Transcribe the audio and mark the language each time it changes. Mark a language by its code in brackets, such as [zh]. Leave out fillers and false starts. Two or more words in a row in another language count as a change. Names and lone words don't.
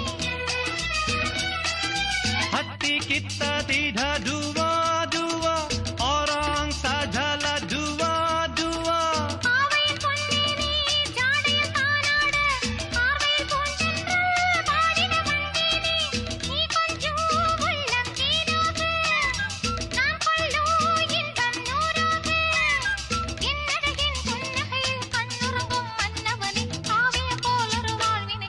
[ms] hati kita tidak dua-dua orang sajalah dua-dua [ta] ஆவையின் பொன்னே நீ ஜாடையில் தானாட ஆர்வையில் பூந்தென்று பாடிட வந்தேனே நீ கொஞ்சம் உள்ளம் தேனாக நான் கொள்ளும் இன்பம் நூறாக என்னழகின் புன்னகையில் கண்ணுறங்கும் மன்னவனே காவியம் போலொரு வாழ்வினை